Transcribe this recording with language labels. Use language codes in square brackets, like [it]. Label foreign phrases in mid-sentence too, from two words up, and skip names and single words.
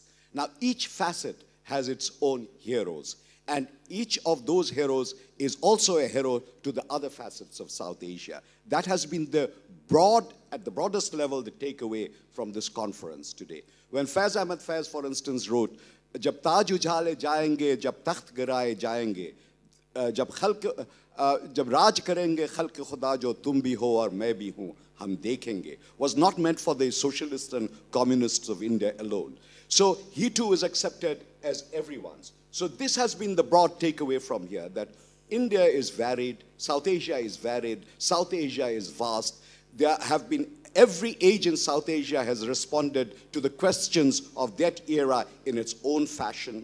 [en] Now, each facet has its own heroes. And each of those heroes is also a hero to the other facets of South Asia. That has been at the broadest level, the takeaway from this conference today. When Faiz Ahmed Faiz, for instance, wrote, [ur] "جب تاج اجھالے جائیں گے جب تخت گرائے جائیں گے," جب راج کریں گے خلق خدا جو تم بھی ہو اور میں بھی ہوں ہم دیکھیں گے [en] was not meant for the socialists and communists of India alone. So he too is accepted as everyone's. So this has been the broad takeaway from here, that India is varied, South Asia is varied, South Asia is vast. There have been, every age in South Asia has responded to the questions of that era in its own fashion.